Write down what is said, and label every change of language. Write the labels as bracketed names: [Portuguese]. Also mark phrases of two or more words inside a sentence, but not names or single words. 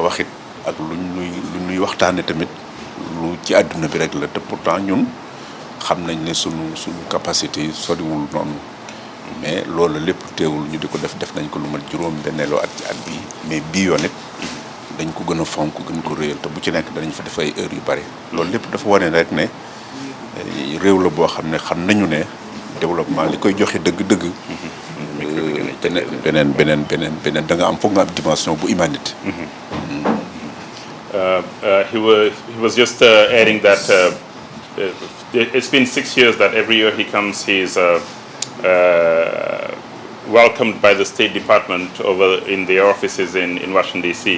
[Wolof] waxit ak lu ñuy waxtaane tamit lu ci àdduna bi rek la te pourtant ñun xam nañ ne suñu capacité yi soriwul noonu mais loolu lépp teewul ñu di ko def nañ ko lu mat juróom-benneeloo at ci at bii mais bii yoon it dañ ko gën a fonk gën ko réyal te bu ci nekk danañ fa def ay heures yu bari loolu lépp dafa wane rek ne réew la boo xam ne xam nañu ne développement li koy joxe dëgg-dëgg beneen da nga am foog nga am dimension bu humanité. [English] He was just adding that it's been 6 years that every year he comes, he's welcomed by the State Department over in their offices in Washington, D.C.